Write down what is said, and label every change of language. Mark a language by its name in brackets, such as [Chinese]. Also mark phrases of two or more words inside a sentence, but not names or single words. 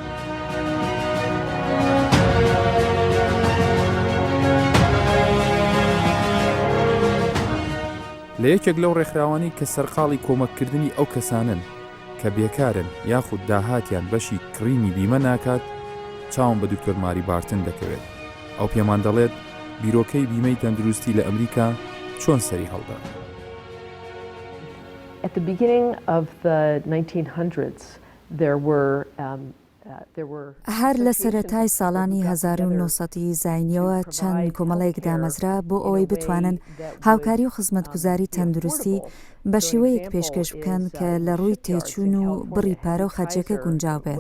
[Central Kurdish] لە یەکێک لەو ڕێکخراوانی کە سەرقاڵی کۆمەککردنی ئەو کەسانن کە بێکارن یاخود داهاتیان بەشی کڕینی بیمە ناکات چاوم بە دکتۆر ماری بارتن دەکەوێت. ئەو پێمان دەڵێت بیرۆکەی بیمەی تەندروستی لە ئەمریکا چۆن سەری هەڵدا. [English] At the beginning of the 1900s, there were [Central Kurdish] هەر لە سەرەتای ساڵانی 1970 زاینیەوە چەند کۆمەڵەیەک دامەزرا بۆ ئەوەی بتوانن هاوکاری و خزمەتگوزاری تەندروستی بە شێوەیەک پێشکەش بکەن کە لە ڕووی تێچوون و بڕی پارە و خەرجەکە گونجاو بێت.